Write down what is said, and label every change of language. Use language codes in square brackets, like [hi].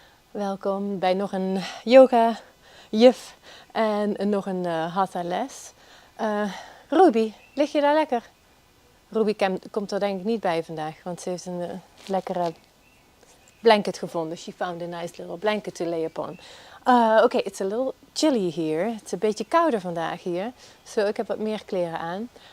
[nl] Welkom bij nog een yoga juf en nog een hatha les. Ruby, lig je daar lekker? Ruby komt er denk ik niet bij vandaag, want ze heeft een lekkere blanket gevonden. [en] She found a nice little blanket to lay upon. Okay, it's a little chilly here. [nl] Het is een beetje kouder vandaag hier. So ik heb wat meer kleren aan.